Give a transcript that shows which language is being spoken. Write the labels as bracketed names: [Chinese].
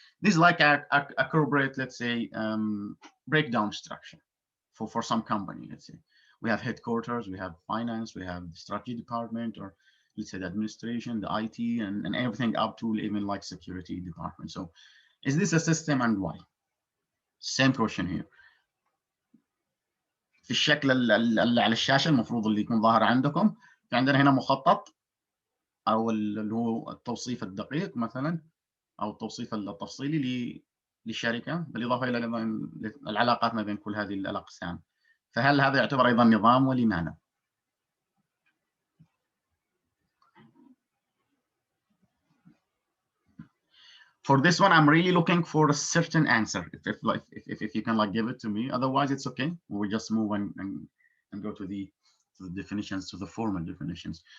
[English] This is like a corporate, let's say, breakdown structure for some company. Let's say we have headquarters, we have finance, we have the strategy department, or let's say the administration, the IT, and everything up to even like security department. So is this a system and why? Same question here. [Arabic] في الشكل اللي على الشاشة المفروض اللي يكون ظاهر عندكم، في عندنا هنا مخطط أو اللي هو التوصيف الدقيق مثلا، أو التوصيف التفصيلي للشركة، بالإضافة إلى العلاقات ما بين كل هذه الأقسام. فهل هذا يعتبر أيضا نظام ولماذا؟ [English] For this one, I'm really looking for a certain answer. If you can like give it to me, otherwise it's okay. We just move and go to the definitions, to the formal definitions.